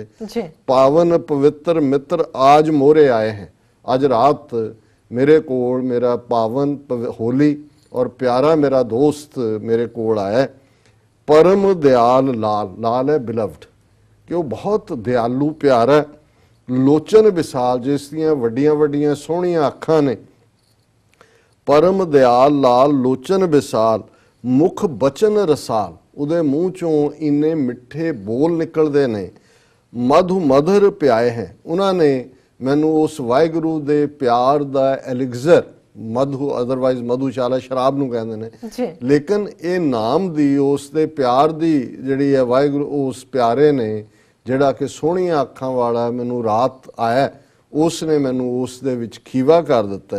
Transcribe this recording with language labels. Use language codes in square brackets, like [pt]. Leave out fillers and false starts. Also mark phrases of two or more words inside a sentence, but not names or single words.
[pa] ਪਾਵਨ ਪਵਿੱਤਰ ਮਿੱਤਰ ਆਜ ਮੋਰੇ ਆਏ ਹੈ, ਅੱਜ ਰਾਤ ਮੇਰੇ ਕੋਲ ਮੇਰਾ ਪਾਵਨ ਹੋਲੀ ਔਰ ਪਿਆਰਾ ਮੇਰਾ ਦੋਸਤ ਮੇਰੇ ਕੋਲ ਆਇਆ। ਪਰਮ ਦਿਆਲ ਲਾਲ, ਲਾਲ ਹੈ ਬਿਲਵਡ, ਕਿ ਉਹ ਬਹੁਤ ਦਿਆਲੂ ਪਿਆਰਾ, ਲੋਚਨ ਵਿਸਾਲ ਜਿਸ ਦੀਆਂ ਵੱਡੀਆਂ ਵੱਡੀਆਂ ਸੋਹਣੀਆਂ ਅੱਖਾਂ ਨੇ, परम दयाल लाल लोचन विसाल मुख बचन रसाल। ਉਹਦੇ ਮੂੰਹ ਚੋਂ ਇੰਨੇ ਮਿੱਠੇ ਬੋਲ ਨਿਕਲਦੇ ਨੇ, ਮਧੂ ਮਧੁਰ ਪਿਆਏ ਹੈ। ਉਹਨਾਂ ਨੇ ਮੈਨੂੰ ਉਸ ਵਾਹਿਗੁਰੂ ਦੇ ਪਿਆਰ ਦਾ ਐਲਿਗਜ਼ਰ, ਮਧੂ ਅਦਰਵਾਈਜ਼ ਮਧੂਸ਼ਾਲਾ ਸ਼ਰਾਬ ਨੂੰ ਕਹਿੰਦੇ ਨੇ, ਲੇਕਿਨ ਇਹ ਨਾਮ ਦੀ, ਉਸ ਦੇ ਪਿਆਰ ਦੀ ਜਿਹੜੀ ਹੈ ਵਾਹਿਗੁਰੂ, ਉਸ ਪਿਆਰੇ ਨੇ ਜਿਹੜਾ ਕਿ ਸੋਹਣੀਆਂ ਅੱਖਾਂ ਵਾਲਾ ਮੈਨੂੰ ਰਾਤ ਆਇਆ, ਉਸ ਨੇ ਮੈਨੂੰ ਉਸ ਦੇ ਵਿੱਚ ਖੀਵਾ ਕਰ ਦਿੱਤਾ।